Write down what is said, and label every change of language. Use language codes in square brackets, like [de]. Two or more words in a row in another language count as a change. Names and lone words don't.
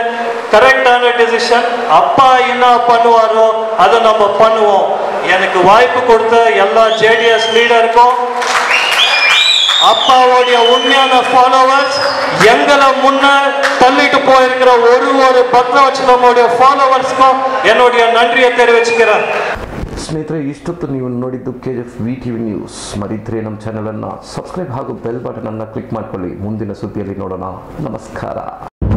[en] correct decision [ta] அப்பா என்ன பண்ணுவாரோ அதை நம்ம பண்ணுவோம். எனக்கு வாய்ப்பு கொடுத்த எல்லா JDS லீடருக்கும், அப்பாவுடைய உண்மையான ஃபாலோவர்ஸ், எங்களை முன்ன தள்ளிட்டு போயிருக்கிற ஒரு பத்ரவச்சலமுடைய ஃபாலோவர்ஸ்க்கும் என்னுடைய நன்றியை தெரிவிச்சுக்கிறேன். [kn] ಸ್ನೇಹಿತರೆ, ಇಷ್ಟೊತ್ತು ನೀವು ನೋಡಿದ್ದು KGF VTV ನ್ಯೂಸ್. ಮರಿದ್ರೆ ನಮ್ಮ ಚಾನೆಲ್ ಅನ್ನು ಸಬ್ಸ್ಕ್ರೈಬ್ ಹಾಗೂ [en] bell button [kn] ಅನ್ನು ಕ್ಲಿಕ್ ಮಾಡ್ಕೊಳ್ಳಿ. ಮುಂದಿನ ಸುದ್ದಿಯಲ್ಲಿ ನೋಡೋಣ. ನಮಸ್ಕಾರ.